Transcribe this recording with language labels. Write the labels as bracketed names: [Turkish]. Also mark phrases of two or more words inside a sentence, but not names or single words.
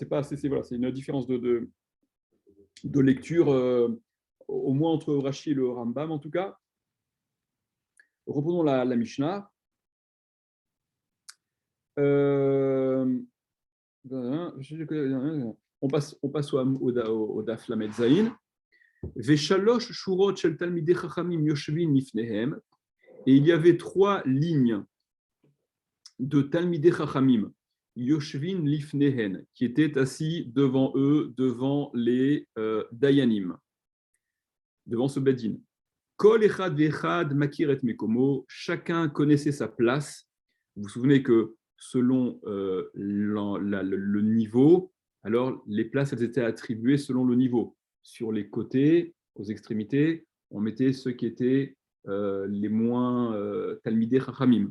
[French] C'est une différence de lecture, au moins entre Rashi et le Rambam en tout cas. Reprenons la Mishnah. On passe au [Hebrew] דף למד זין. ושלוש שורות של תלמידי חכמים יושבין לפניהם. [French] Et il y avait 3 lignes de [Hebrew] תלמידי חכמים יושבין לפניהן [French] qui étaient assis devant eux, devant les dayanim, devant ce bedin. [Hebrew] כל אחד ואחד מכיר את מקומו. [French] Chacun connaissait sa place. Vous vous souvenez que selon le niveau, alors les places elles étaient attribuées selon le niveau. Sur les côtés, aux extrémités, on mettait ceux qui étaient les moins [Hebrew] תלמידי חכמים.